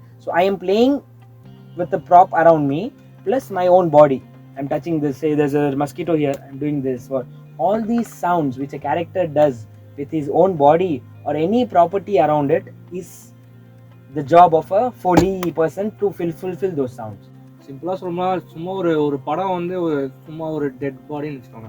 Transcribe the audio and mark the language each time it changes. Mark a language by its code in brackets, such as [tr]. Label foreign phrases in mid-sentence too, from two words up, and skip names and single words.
[en] So I am playing with the prop around me plus my own body. I am touching this, say there's a mosquito here, I am doing this. Or all these sounds which a character does with his own body or any property around it is the job of a Foley person to fulfill those sounds. [ta] சிம்பிளாக சொல்லணும்னா சும்மா ஒரு படம் வந்து சும்மா ஒரு [en] dead body [ta] வச்சுக்கோங்க.